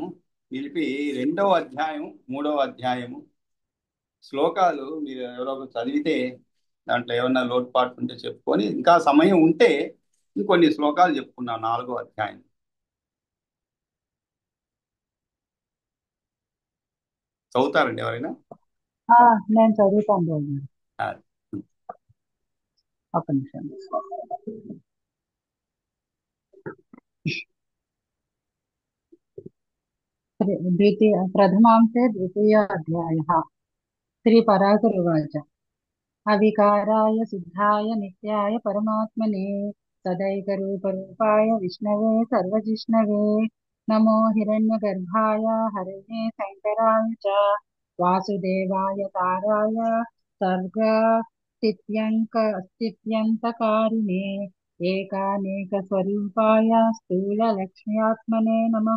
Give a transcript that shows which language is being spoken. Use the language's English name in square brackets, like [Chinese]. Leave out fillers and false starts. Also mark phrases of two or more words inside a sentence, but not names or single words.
[Telugu] నిలిపి రెండవ అధ్యాయం, మూడవ అధ్యాయము శ్లోకాలు మీరు ఎవరో ఒకరు చదివితే దాంట్లో ఏమన్నా లోటుపాట్లు ఉంటే చెప్పుకొని, ఇంకా సమయం ఉంటే ఇంకొన్ని శ్లోకాలు చెప్పుకున్నాం నాలుగో అధ్యాయం. చదువుతారండి ఎవరైనా? ఆ, నేను చదువుతాను రోజు. ఆ, ఒక నిమిషం. [Sanskrit] प्रथमांशे द्वितीयोऽध्यायः। श्रीपराशरुवाच। अविकाराय सिद्धाय नित्याय परमात्मने सदैकरूपरूपाय विष्णवे सर्वजिष्णवे नमो हिरण्यगर्भाय हरये शङ्कराय च वासुदेवाय ताराय सर्गस्थित्यन्तकारिणे एकानेकस्वरूपाय स्थूललक्ष्म्यात्मने नमः।